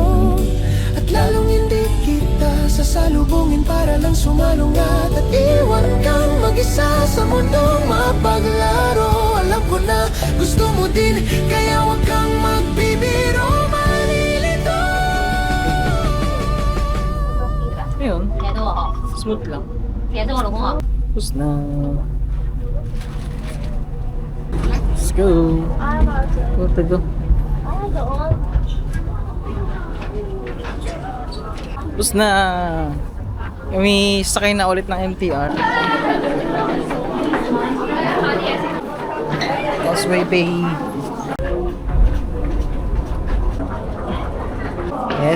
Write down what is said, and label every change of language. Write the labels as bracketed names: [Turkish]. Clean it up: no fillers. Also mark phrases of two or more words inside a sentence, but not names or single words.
[Filipino] At lalong hindi kita sasalubungin para lang sumalungat at iwan kang mag-isa sa mundong mapaglaro. Alam ko na gusto mo din, kaya wag kang magbibiro, malilito. Ayun, [Chinese] 别对我好， [Filipino] smooth lang. [Chinese] 别对我老公好。 [Filipino] Tapos na. [English] Let's go. Go to go. [Filipino] Tapos na. Kami sakay na ulit ng MTR. Causeway Bay. Yes.